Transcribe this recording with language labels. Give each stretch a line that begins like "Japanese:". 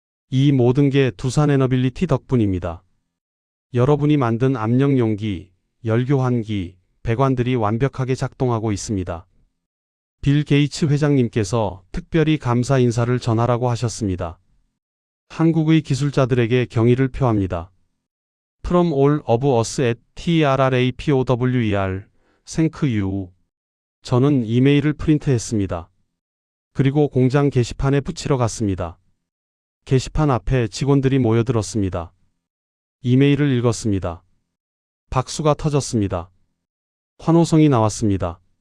Korean: 이 모든 게 두산에너빌리티 덕분입니다. 여러분이 만든 압력 용기, 열교환기, 배관들이 완벽하게 작동하고 있습니다. 빌 게이츠 회장님께서 특별히 감사 인사를 전하라고 하셨습니다. 한국의 기술자들에게 경의를 표합니다.
English: From all of us at TRRAPOWER, thank you.
Korean: 저는 이메일을 프린트했습니다. 그리고 공장 게시판에 붙이러 갔습니다. 게시판 앞에 직원들이 모여들었습니다. 이메일을 읽었습니다. 박수가 터졌습니다. 환호성이 나왔습니다.